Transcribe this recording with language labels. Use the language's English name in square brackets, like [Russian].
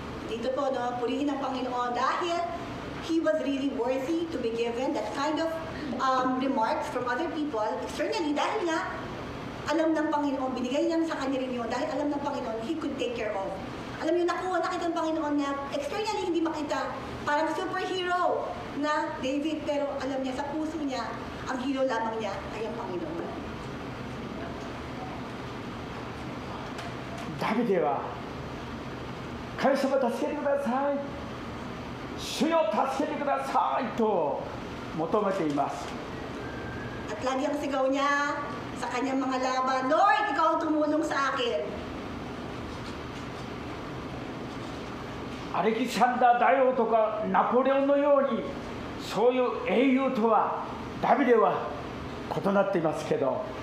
[Filipino] Dito po, no, purihin ng Panginoon dahil [English] he was really worthy to be given that kind of remarks from other people externally [Filipino] dahil nga alam ng Panginoon, binigay niya sa kanya rin yun dahil alam ng Panginoon, [English] He could take care of. [Filipino] Alam niyo, nakita ng Panginoon niya, externally hindi makita, parang superhero na David, pero alam niya, sa puso niya, ang hero lamang niya ay ang Panginoon. [Japanese] ダビデは神様助けてください、主よ助けてくださいと求めています。 [Filipino] At lagi ang sigaw niya sa kanyang mga laban, Lord, ikaw ang tumulong sa akin. [Japanese] アレキサンダー大王とかナポレオンのようにそういう英雄とはダビデは異なっていますけど、